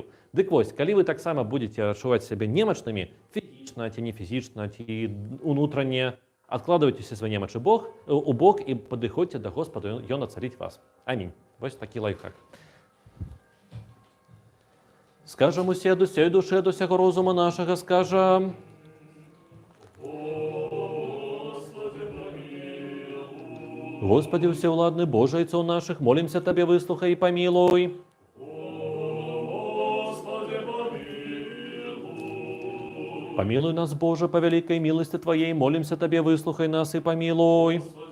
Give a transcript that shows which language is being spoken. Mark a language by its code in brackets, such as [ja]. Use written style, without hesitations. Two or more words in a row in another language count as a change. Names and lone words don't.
[be] Дык вось, калі вы таксама будзеце адчуваць сябе немачнымі, фізічна ці не фізічна, ці унутране, адкладвайце ўсе свае немачы у бок і падыходзьце да Господа, ён ацаліць вас. Амінь. Вось такі лайфхак. Скажам усе ад усёй душы, ад усяго розума нашага, скажам: [ru] Господи, всеуладный Боже, Отцов наших, молимся Тебе, выслухай и помилуй. Помилуй нас, Боже, по великой милости Твоей, молимся Тебе, выслухай нас и помилуй.